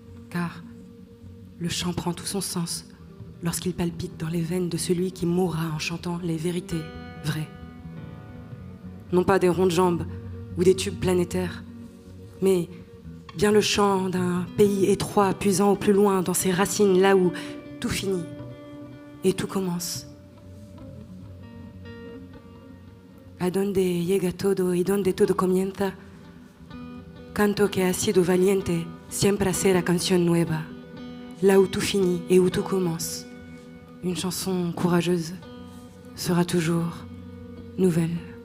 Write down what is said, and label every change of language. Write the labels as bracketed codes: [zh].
[fr] Car le chant prend tout son sens lorsqu'il palpite dans les veines de celui qui mourra en chantant les vérités vraies. Non pas des ronds de jambes ou des tubes planétaires, mais bien le chant d'un pays étroit puisant au plus loin dans ses racines, là où tout finit et tout commence. [es] A donde llega todo y donde todo comienza, canto que ha sido valiente, siempre será canción nueva. [fr] Là où tout finit et où tout commence, une chanson courageuse sera toujours nouvelle.